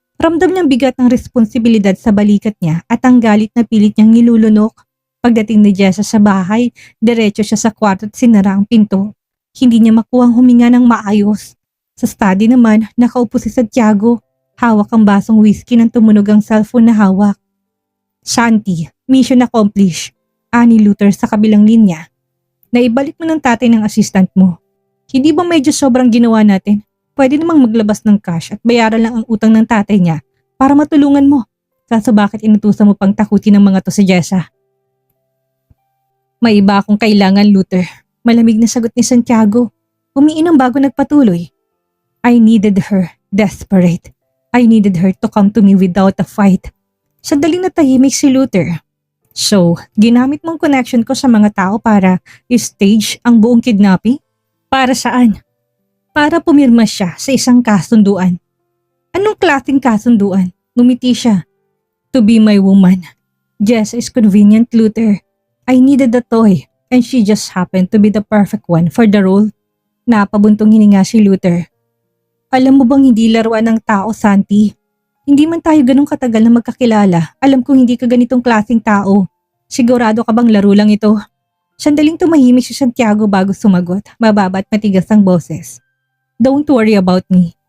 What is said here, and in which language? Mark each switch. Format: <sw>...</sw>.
<tl>Ramdam niyang bigat ng responsibilidad sa balikat niya at ang galit na pilit niyang nilulunok. Pagdating ni Jessa sa bahay, diretso siya sa kwarto at sinara ang pinto. Hindi niya makuhang huminga ng maayos. Sa study naman, nakaupo si Santiago. Hawak ang basong whiskey nang tumunog ang cellphone na hawak.</tl> <en>Shanti, mission accomplished.</en> <tl>Ani Luther sa kabilang linya. Naibalik mo ng tatay ng assistant mo. Hindi ba medyo sobrang ginawa natin? Pwede namang maglabas ng cash at bayaran lang ang utang ng tatay niya para matulungan mo. Kaso bakit inutusan mo pang takutin ng mga to si Jessa? May iba akong kailangan, Luther. Malamig na sagot ni Santiago. Umiinom bago nagpatuloy.</tl> <en>I needed her, desperate. I needed her to come to me without a fight.</en> <tl>Sandaling natahimik si Luther. So, ginamit mong connection ko sa mga tao para i-stage ang buong kidnapping? Para saan? Para pumirma siya sa isang kasunduan. Anong klaseng kasunduan? Ngumiti siya.</tl> <en>To be my woman. Jess is convenient, Luther. I needed a toy. And she just happened to be the perfect one for the role.</en> <tl>Napabuntong hininga si Luther. Alam mo bang hindi laruan ng tao, Santi? Hindi man tayo ganong katagal na magkakilala. Alam kong hindi ka ganitong klaseng tao. Sigurado ka bang laro lang ito? Sandaling tumahimik si Santiago bago sumagot. Mababa at matigas ang boses.</tl> <en>Don't worry about me.</en>